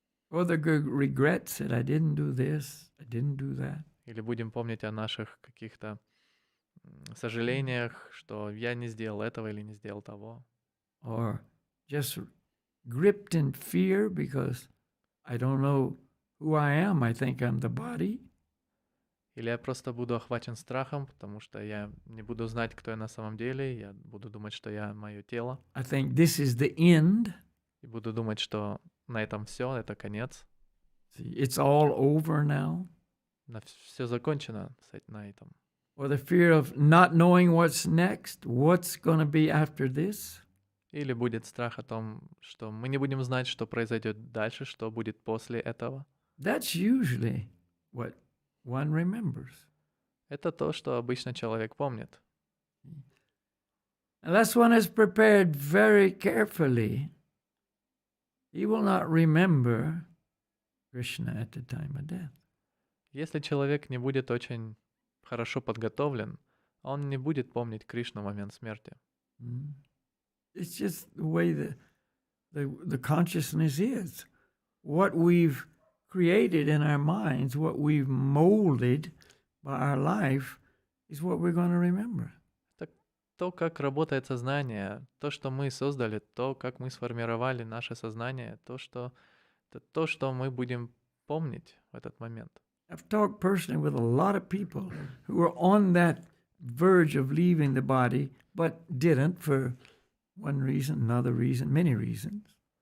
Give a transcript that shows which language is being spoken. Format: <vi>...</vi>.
<en>Or the regrets that I didn't do this, I didn't do that?</en> <ru>Или будем помнить о наших каких-то сожалениях, что я не сделал этого или не сделал того?</ru> <en>Or just gripped in fear because I don't know who I am, I think I'm the body?</en> <ru>Или я просто буду охвачен страхом, потому что я не буду знать, кто я на самом деле, я буду думать, что я мое тело,</ru> <en>I think this is the end.</en> <ru>и буду думать, что на этом все, это конец,</ru> <en>See, it's all over now.</en> <ru>все закончено на этом.</ru> <en>Or the fear of not knowing what's next, what's going to be after this?</en> <ru>Или будет страх о том, что мы не будем знать, что произойдет дальше, что будет после этого.</ru> <en>That's usually what one remembers.</en> <ru>Это то, что обычно человек помнит.</ru> <en>Unless one is prepared very carefully, he will not remember Krishna at the time of death.</en> <ru>Если человек не будет очень хорошо подготовлен, он не будет помнить Кришну в момент смерти.</ru> <en>It's just the way the consciousness is. What we've created in our minds, what we've molded by our life, is what we're going to remember.</en> <ru>То, как работает сознание, то, что мы создали, то, как мы сформировали наше сознание, это то, что мы будем помнить в этот момент.</ru> <en>I've talked personally with a lot of people who were on that verge of leaving the body, but didn't for one reason, another reason, many reasons.</en>